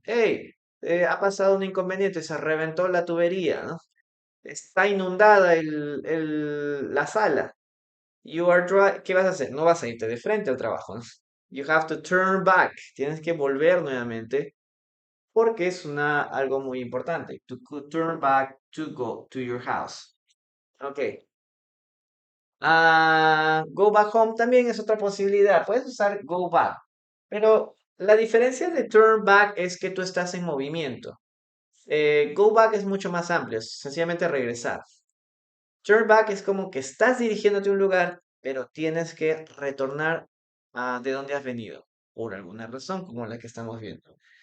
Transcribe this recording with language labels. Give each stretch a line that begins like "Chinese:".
Spanish: Hey, ha pasado un inconveniente, se reventó la tubería, ¿no? Está inundada la sala. ¿Qué vas a hacer? No vas a irte de frente al trabajo, ¿no?
English: You have to turn back.
Spanish: Tienes que volver nuevamente porque es algo muy importante.
English: Turn back to go to your house.
Spanish: Ok. Go back home también es otra posibilidad. Puedes usar go back. Pero la diferencia de turn back es que tú estás en movimiento. Go back es mucho más amplio, es sencillamente regresar. Turn back es como que estás dirigiéndote a un lugar, pero tienes que retornar a de donde has venido, por alguna razón como la que estamos viendo.